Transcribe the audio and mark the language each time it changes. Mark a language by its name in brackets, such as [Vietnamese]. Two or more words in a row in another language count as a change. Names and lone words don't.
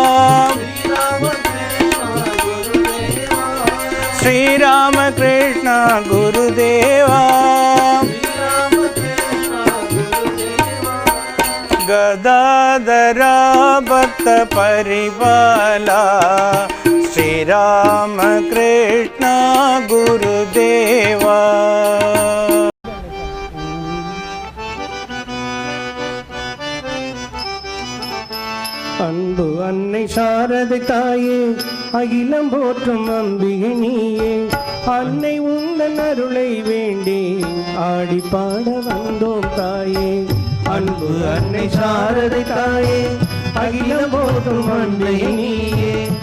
[Sanskrit] श्री राम कृष्ण गुरुदेवा गदाधरा भक्त परिपाला श्री राम कृष्ण गुरुदेवा [Tamil] அன்பு அன்னை சாரதை தாயே அகிலம் போற்றும் அம்பிகை நீயே அன்னை உந்தன் அருளை வேண்டி ஆடி பாட வந்தோம் தாயே அன்பு அன்னை சாரதை தாயே அகிலம் போற்றும் அம்பிகை நீயே